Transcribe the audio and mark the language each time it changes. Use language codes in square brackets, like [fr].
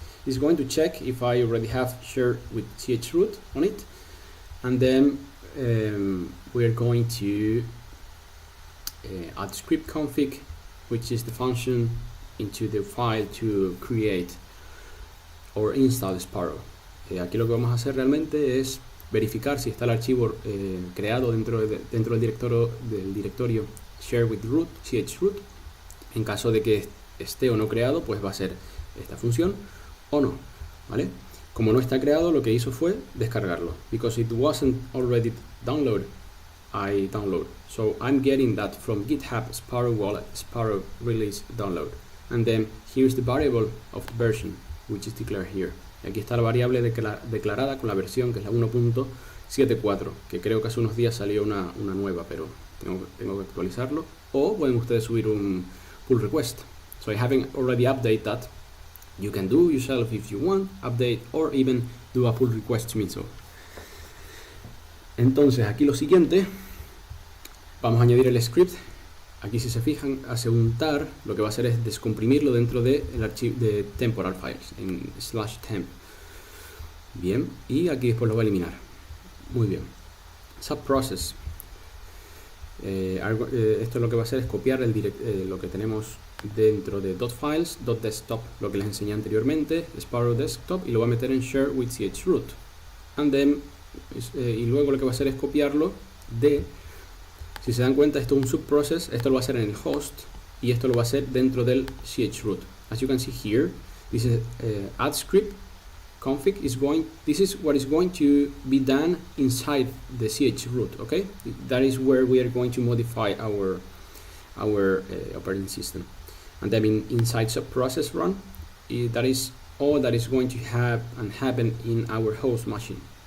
[en] It's going to check if I already have shared with chroot on it, and then we're going to add script config, which is the function into the file to create or install Sparrow. [es] Aquí lo que vamos a hacer realmente es verificar si está el archivo creado dentro del directorio share with root, chroot. En caso de que esté o no creado, pues va a ser esta función o no, ¿vale? Como no está creado, lo que hizo fue descargarlo. [en] Because it wasn't already downloaded, I download. So I'm getting that from GitHub Sparrow Wallet, Sparrow Release Download. And then here's the variable of the version, which is declared here. [es] Y aquí está la variable declarada con la versión, que es la 1. 7.4, que creo que hace unos días salió una nueva, pero tengo que actualizarlo. O pueden ustedes subir un pull request. [en] So I haven't already updated that. You can do yourself if you want, update, or even do a pull request to me. So. [es] Entonces aquí lo siguiente, vamos a añadir el script. Aquí si se fijan, hace un tar, lo que va a hacer es descomprimirlo dentro del archivo de temporal files, en /temp. Bien, y aquí después lo va a eliminar. Muy bien. Subprocess. Esto lo que va a hacer es copiar lo que tenemos dentro de .files, .desktop, lo que les enseñé anteriormente, Sparrow Desktop, y lo va a meter en share with chroot. [en] And then, [es] y luego lo que va a hacer es copiarlo de, si se dan cuenta, esto es un subprocess, esto lo va a hacer en el host, y esto lo va a hacer dentro del chroot. [en] As you can see here, this is add script config this is what is going to be done inside the chroot. Okay, that is where we are going to modify our operating system. And then inside subprocess run, that is all that is going to have and happen in our host machine.